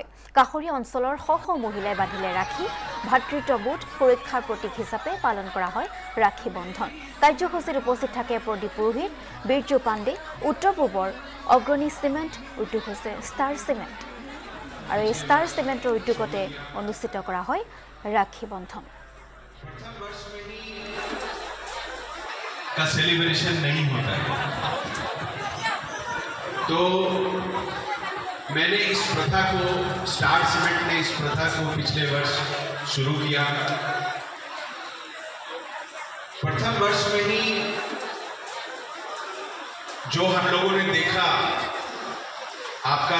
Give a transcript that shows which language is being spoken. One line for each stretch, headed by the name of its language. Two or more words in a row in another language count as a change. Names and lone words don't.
Assamese: কাষৰীয়া অঞ্চলৰ শ শ মহিলাই বান্ধিলে ৰাখী ভাতৃত্ববোধ সুৰক্ষাৰ প্ৰতীক হিচাপে পালন কৰা হয় ৰাখী বন্ধন। কাৰ্যসূচীত উপস্থিত থাকে প্ৰদীপ পুৰোহিত, বীৰজু পাণ্ডে। উত্তৰ পূবৰ অগ্ৰণী চিমেণ্ট উদ্যোগ হৈছে ষ্টাৰ চিমেণ্ট আৰু এই ষ্টাৰ চিমেণ্টৰ উদ্যোগতে অনুষ্ঠিত কৰা হয় ৰাখী বন্ধন।
Hindi: का सेलिब्रेशन नहीं होता है, तो मैंने इस प्रथा को, स्टार सीमेंट ने इस प्रथा को पिछले वर्ष शुरू किया। प्रथम वर्ष में ही जो हम लोगों ने देखा आपका